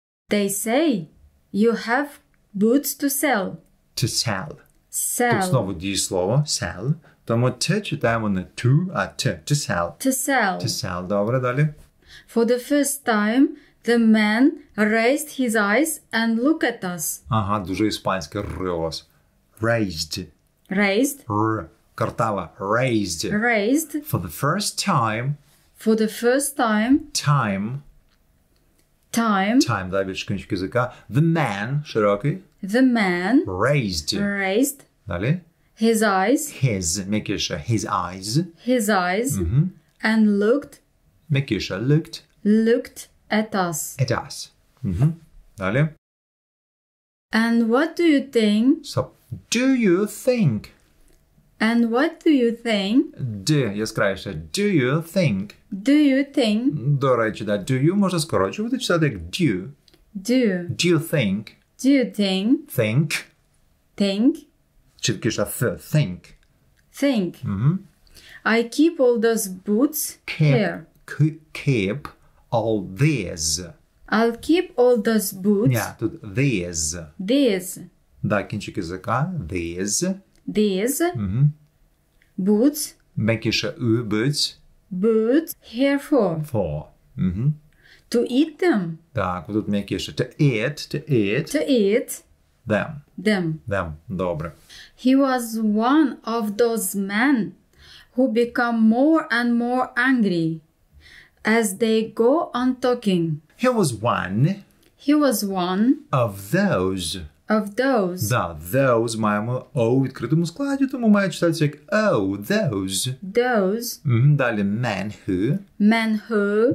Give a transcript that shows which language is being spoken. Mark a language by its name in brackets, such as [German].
[English] They say you have boots to sell. To sell. [Ukrainian] Тут [English] Sell. [Ukrainian] знову дієслово sell. Тому «те» читаємо не to, а «те». [English] To sell. To sell. To sell. Добре, далі. For the first time, the man raised his eyes and looked at us. [Ukrainian] Ага, дуже іспанське «р» у вас. [English] Raised. Raised. [Ukrainian] «Р». Картава. [English] Raised. Raised. For the first time. For the first time. Time. Time, [Ukrainian] да, більш кінчик язика. [English] The man, [Ukrainian] широкий. [English] The man Raised. raised [Ukrainian] Далі. [English] his eyes. His, [Ukrainian] м'якіше. [English] His eyes. His eyes. And [Ukrainian] М'якіше. [English] Looked. looked at us. At us. [Ukrainian] Далі. [English] And what do you think? So, do you think? And what do you think? Do, [Ukrainian] яскравіше. [English] Do you think? Do you think? [Ukrainian] До речі, да, [English] do you [Ukrainian] можна скорочувати, читати як do. [English] Do. Do you think? Do you think? Think. Think. [Ukrainian] Чіткіше think. [English] Think. I keep all those boots here. Keep all these. I'll keep all those boots. [Ukrainian] Ні, тут these. [English] These. [Ukrainian] Да, кінчик язика. These. [English] These. Boots. [Ukrainian] М'якіше boots. [English] Boots here for. For. To eat them. [Ukrainian] Так, тут м'якіше. [English] To eat. To eat Them. them. [Ukrainian] Добре. [English] He was one of those men who become more and more angry as they go on talking. He was one He was one of those. of those. [Ukrainian] Да, those маємо O у відкритому складі, тому має читатися як [English] oh, those. Those [Ukrainian] Далі [English] men who